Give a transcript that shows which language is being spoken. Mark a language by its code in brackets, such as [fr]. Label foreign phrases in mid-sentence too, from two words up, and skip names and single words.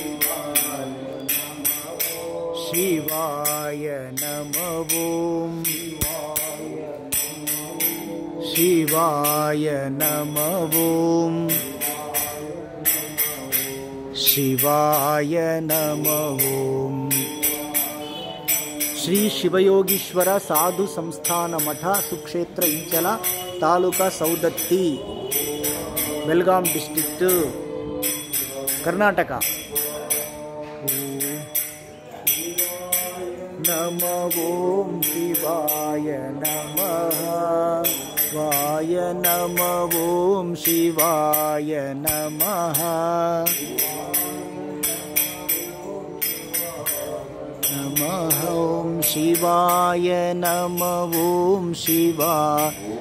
[sa] शिवाय नमः ओम शिवाय नमः ओम शिवाय नमः ओम [kn] ಶ್ರೀ ಶಿವಯೋಗೀಶ್ವರ ಸಾಧು ಸಂಸ್ಥಾನ ಮಠ ಸುಕ್ಷೇತ್ರ ಇಂಚಲ ತಾಲೂಕಾ ಸೌದತ್ತಿ ಬೆಳಗಾಂ ಡಿಸ್ಟ್ರಿಕ್ಟ್ ಕರ್ನಾಟಕ [sa] ನಮೋ ಓಂ ಶಿವಾಯ ನಮಃ शिवाय नमः ओम शिवाय नमः नमः ओम शिवाय नमः ओम शिवाय